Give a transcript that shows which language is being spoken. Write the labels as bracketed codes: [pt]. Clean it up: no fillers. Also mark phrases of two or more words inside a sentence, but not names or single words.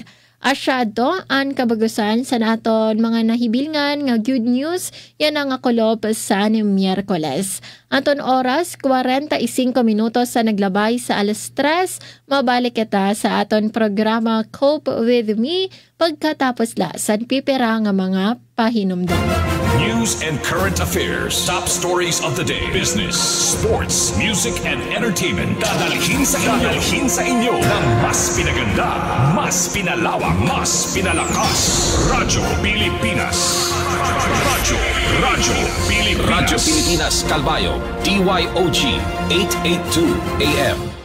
[war] Asyado ang kabagusan sa naton mga nahibilngan nga [en] good news [war] yan ang akolop sa Miyerkules. Anton oras 45 minutos sa naglabay sa alas 3, mabalik kita sa aton programa Cope With Me pagkatapos la sa pipira nga mga pahinumdum. [en] News and current affairs, top stories of the day, business, sports, music, and entertainment. [tl] Dadalhin sa inyo ng mas pinaganda, mas pinalawak, mas pinalakas. Radyo Pilipinas. Radyo Pilipinas. Radyo Pilipinas, Calbayo, DYOG, 882 AM.